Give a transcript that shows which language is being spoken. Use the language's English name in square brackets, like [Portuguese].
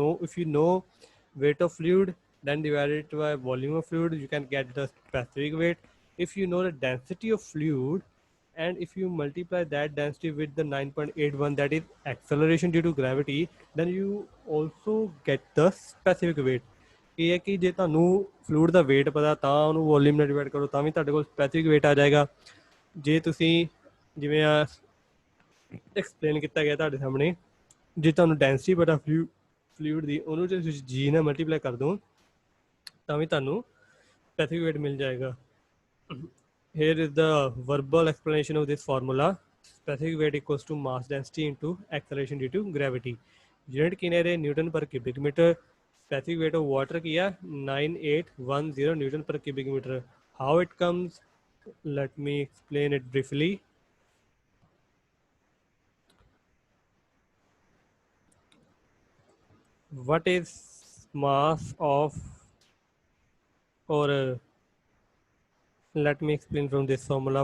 [English] If you know weight of fluid, then divide it by volume of fluid, you can get the specific weight. If you know the density of fluid, and if you multiply that density with the 9.81, that is acceleration due to gravity, then you also get the specific weight। [Punjabi] ਇਹ ਹੈ ਕਿ ਜੇ ਤੁਹਾਨੂੰ fluid ਦਾ weight ਪਤਾ ਤਾਂ ਉਹਨੂੰ volume ਨਾਲ divide ਕਰੋ ਤਾਂ ਵੀ ਤੁਹਾਡੇ ਕੋਲ ਸਪੈਸੀਫਿਕ weight ਆ ਜਾਏਗਾ। ਜੇ ਤੁਸੀਂ ਜਿਵੇਂ ਆ ਐਕਸਪਲੇਨ ਕੀਤਾ ਗਿਆ ਤੁਹਾਡੇ ਸਾਹਮਣੇ, ਜੇ ਤੁਹਾਨੂੰ ਡੈਂਸਿਟੀ ਪਤਾ ਫਲੂਇਡ ਦੀ ਉਹਨੂੰ ਜੇ ਤੁਸੀਂ ਜੀ ਨਾਲ ਮਲਟੀਪਲਾਈ ਕਰ ਦਿਓ ਤਾਂ ਵੀ ਤੁਹਾਨੂੰ specific weight ਮਿਲ ਜਾਏਗਾ। [English] Here is the verbal explanation of this formula. Specific weight equals to mass density into acceleration due to gravity. [Punjabi] Unit की ने न्यूटन पर cubic metre. [English] Specific weight of water किया 9810 newton per cubic meter. How it comes? Let me explain it briefly. What is mass of, or let me explain from this formula.